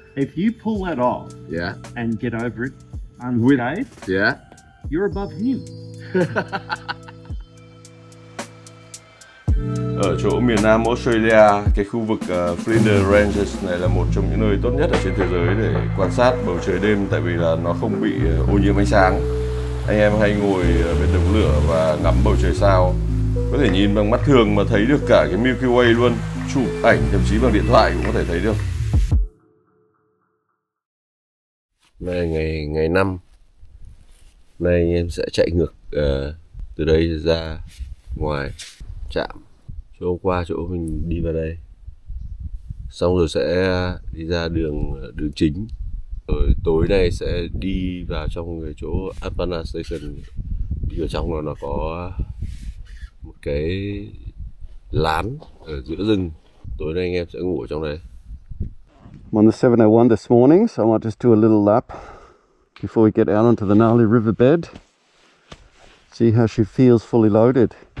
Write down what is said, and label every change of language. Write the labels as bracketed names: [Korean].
[English] If you pull that off and get over it unscathed, you're above him. [Vietnamese] Ở chỗ miền Nam Australia, cái khu vực Flinders Ranges này là một trong những nơi tốt nhất ở trên thế giới để quan sát bầu trời đêm, tại vì là nó không bị ô nhiễm ánh sáng. Anh em hay ngồi bên đống lửa và ngắm bầu trời sao, có thể nhìn bằng mắt thường mà thấy được cả cái Milky Way luôn, chụp ảnh thậm chí bằng điện thoại cũng có thể thấy được. Này ngày 5 nay anh em sẽ chạy ngược từ đây ra ngoài trạm chỗ hôm qua, chỗ mình đi vào đây, xong rồi sẽ đi ra đường chính, rồi tối nay sẽ đi vào trong cái chỗ Apana Station. Đi vào trong nó có một cái lán ở giữa rừng, tối nay anh em sẽ ngủ ở trong đây. [English] I'm on the 701 this morning, so I might just do a little lap before we get out onto the gnarly riverbed. See how she feels fully loaded.